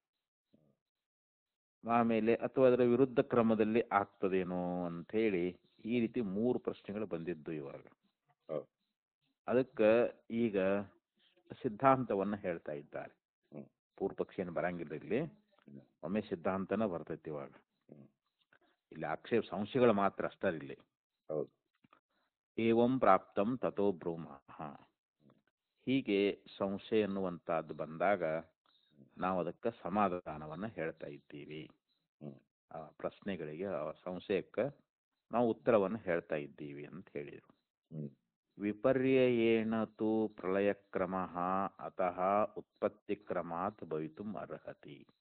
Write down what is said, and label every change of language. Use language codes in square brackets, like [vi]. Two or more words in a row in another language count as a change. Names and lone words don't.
[kn] ಆಮೇಲೆ ಅಥವಾ ಅದರ ವಿರುದ್ಧ ಕ್ರಮದಲ್ಲಿ ಆಗ್ತದೇನೋ ಅಂತ ಹೇಳಿ ಈ ರೀತಿ 3 ಪ್ರಶ್ನೆಗಳು ಬಂದಿದ್ದು ಇವಾಗ. ಅದಕ್ಕೆ ಈಗ ಸಿದ್ಧಾಂತವನ್ನ ಹೇಳ್ತಾ ಇದ್ದಾರೆ. ಪೂರ್ವಪಕ್ಷಿಯನ್ನು ಬರಂಗಿಲ್ಲ, ಇಲ್ಲಿ ಒಮ್ಮೆ ಸಿದ್ಧಾಂತನ ಬರ್ತೈತಿ ಇವಾಗ. ಇಲ್ಲಿ ಆಕ್ಷೇಪ ಸಂಶಯಗಳು ಮಾತ್ರ ಅಷ್ಟೇ ಇಲ್ಲಿ. [sa] ಏವಂ ಪ್ರಾಪ್ತಂ ತಥೋ ಬ್ರೂಮಃ. [kn] ಹೀಗೆ ಸಂಶಯ ಎನ್ನುವಂತಹದ್ದು ಬಂದಾಗ ನಾವು ಅದಕ್ಕೆ ಸಮಾಧಾನವನ್ನ ಹೇಳ್ತಾ ಇದ್ದೀವಿ. ಆ ಪ್ರಶ್ನೆಗಳಿಗೆ, ಆ ಸಂಶಯಕ್ಕೆ ನಾವು ಉತ್ತರವನ್ನು ಹೇಳ್ತಾ ಇದ್ದೀವಿ ಅಂತ ಹೇಳಿದರು. [sa] ವಿಪರ್ಯಯೇಣ ತು ಪ್ರಳಯ ಕ್ರಮ ಅತಃ ಉತ್ಪತ್ತಿ ಕ್ರಮಾತ್ ಭವಿತುಂ ಅರ್ಹತಿ.